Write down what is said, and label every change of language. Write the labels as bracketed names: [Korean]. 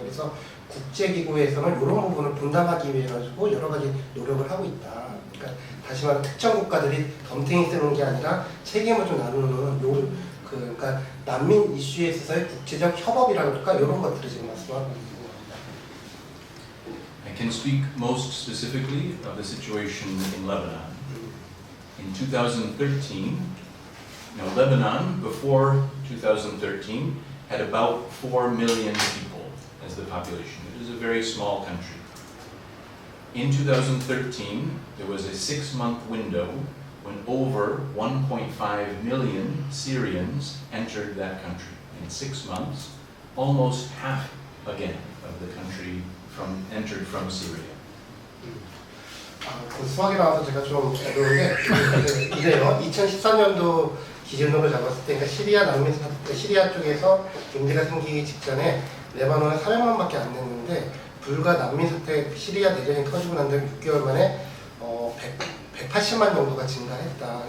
[Korean] 그래서 국제기구에서는 이런 부분을 분담하기 위해 가지고 여러 가지 노력을 하고 있다. 그러니까 다시 말하면 특정 국가들이 덤탱이 쓰는 게 아니라 책임을 좀 나누는 그러니까 난민 이슈에 있어서의 국제적 협업이라고 할까 이런 것들을 지금 말씀하고 있는 겁니다. [English] I can speak most specifically of the situation in Lebanon. In 2013, Lebanon before 2013 had about 4 million people as the population. It was a very small country. In 2013, there was a 6-month window when over 1.5 million Syrians entered that country. In 6 months, almost half again of the country entered from Syria. [Korean] 그 수학이 나와서 제가 좀 어려운 게 이래요. 2014년도 기준으로 잡았을 때, 그러니까 시리아 쪽에서 문제가 생기기 직전에 레바논은 400만밖에 안 됐는데 불과 난민 사태, 시리아 내전이 터지고 난 다음에 6개월 만에 180만 정도가 증가했다.